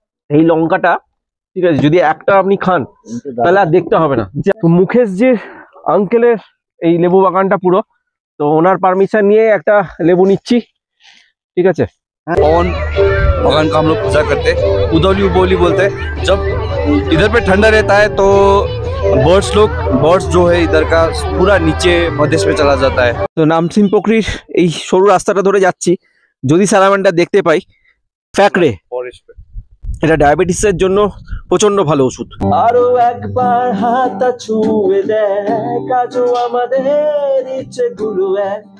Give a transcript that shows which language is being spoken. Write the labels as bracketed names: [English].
[Bangla] এই লঙ্কাটা ঠিক আছে, যদি একটা আপনি খান তাহলে আর দেখতে হবে না। মুকেশ জি আঙ্কেলের এই লেবু বাগানটা পুরো, তো ওনার পারমিশন নিয়ে একটা লেবু নিচ্ছি। ঠিক আছে, [Hindi] पवन भगवान का हम लोग पूजा करते, उदौली उबौली बोलते हैं। जब इधर पे ठंडा रहता है तो बर्ड्स जो है इधर का पूरा नीचे मध्य में चला जाता है। [Bangla] তো নামসিং পোখরির এই সরু রাস্তাটা ধরে যাচ্ছি, যদি স্যালামান্ডার দেখতে পাই ফ্যাকরে, এটা ডায়াবেটিসের জন্য প্রচন্ড ভালো ওষুধ। আরো একবার হাতটা ছুঁয়ে দেখ আজও আমাদের ইচ্ছেগুলো এক।